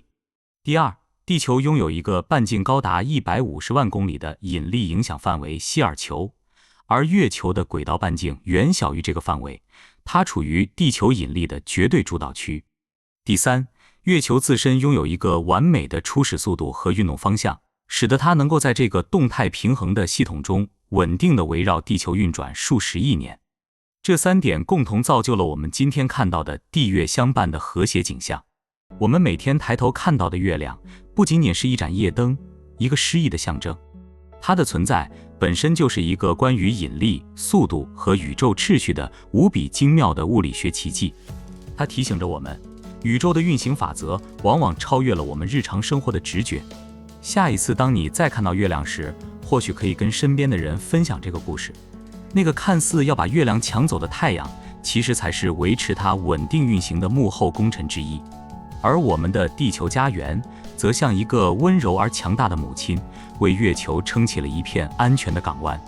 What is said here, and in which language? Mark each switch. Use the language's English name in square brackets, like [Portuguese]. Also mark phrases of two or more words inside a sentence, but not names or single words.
[Chinese] 第二，地球擁有一個半徑高達150萬公里的引力影響範圍希爾球，而月球的軌道半徑遠小於這個範圍，它處於地球引力的絕對主導區。第三，月球自身擁有一個完美的初始速度和運動方向，使得它能夠在這個動態平衡的系統中穩定地圍繞地球運轉數十億年。這三點共同造就了我們今天看到的地月相伴的和諧景象。我們每天抬頭看到的月亮，不僅僅是一盞夜燈，一個詩意的象徵，它的存在本身就是一個關於引力、速度和宇宙秩序的無比精妙的物理學奇蹟。它提醒着我們，宇宙的運行法則往往超越了我们日常生活的直覺。下一次當你再看到月亮時，或許可以跟身邊的人分享這個故事。那個看似要把月亮搶走的太陽，其實才是維持它穩定運行的幕後功臣之一。而我們的地球家園，則像一個溫柔而強大的母親，為月球撐起了一片安全的港灣。